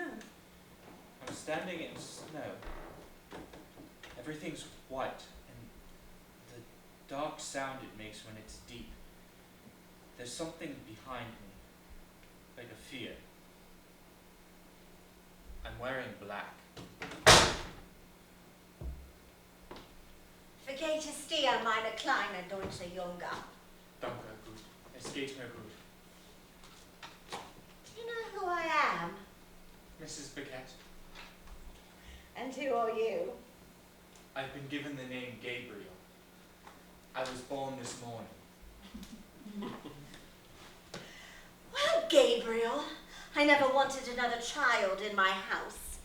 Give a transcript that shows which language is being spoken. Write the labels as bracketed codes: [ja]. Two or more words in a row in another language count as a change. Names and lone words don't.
[en] I'm standing in snow. Everything's white, and the dark sound it makes when it's deep. There's something behind me, like a fear. I'm wearing black. [nl] Vergeet je stier, [de] meine kleine deutsche Junge. Danke, gut. Es geht mir gut. [en] Do you know who I am? Mrs. Biquette, And who are you? I've been given the name Gabriel. I was born this morning. Well, Gabriel, I never wanted another child in my house.